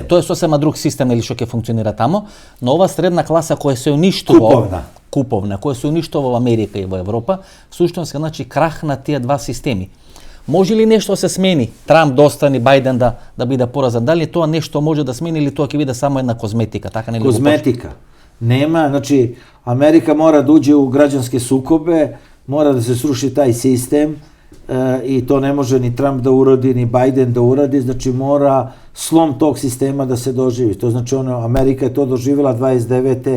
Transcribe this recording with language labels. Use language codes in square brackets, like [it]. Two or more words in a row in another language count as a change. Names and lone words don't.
[mk] Тоа е сосема друг систем или што ќе функционира тамо, но ова средна класа која се уништува, куповна, која се уништува во Америка и во Европа, всушност значи крах на тие два системи. Може ли нешто се смени? Трамп да остане, Бајден да биде поразен. Дали тоа нешто може да смени или тоа ќе биде само една козметика, така нели? [sr] Kozmetika. Nema, znači, Amerika mora da uđe u građanske sukobe, mora da se sruši taj sistem i to ne može ni Trump da uradi, ni Biden da uradi, znači mora slom tog sistema da se doživi. To znači, Amerika je to doživjela 29.